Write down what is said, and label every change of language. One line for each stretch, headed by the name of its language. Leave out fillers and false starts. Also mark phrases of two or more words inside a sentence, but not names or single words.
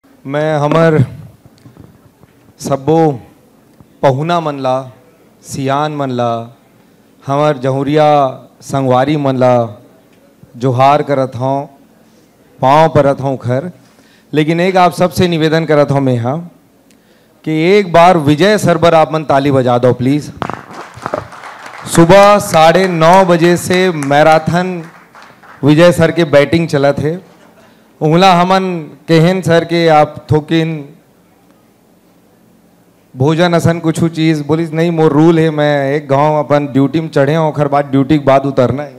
Chhattisgarhi: मैं हमर सब्बो पहुना मनला सियान मनला हमर जहुरिया संगवारी मनला जोहार करत हूँ, पाँव परत हूँ खर। लेकिन एक आप सबसे निवेदन करत हूँ मैं यहाँ कि एक बार विजय सर पर आप मन ताली बजा दो प्लीज़। सुबह 9:30 बजे से मैराथन विजय सर के बैटिंग चला थे। उंगला हमन केहन सर के आप थोकिन भोजन असन कुछ चीज़ बोलिस नहीं, मोर रूल है मैं एक गांव अपन ड्यूटी में चढ़े हूँ और बाद ड्यूटी के बाद उतरना है।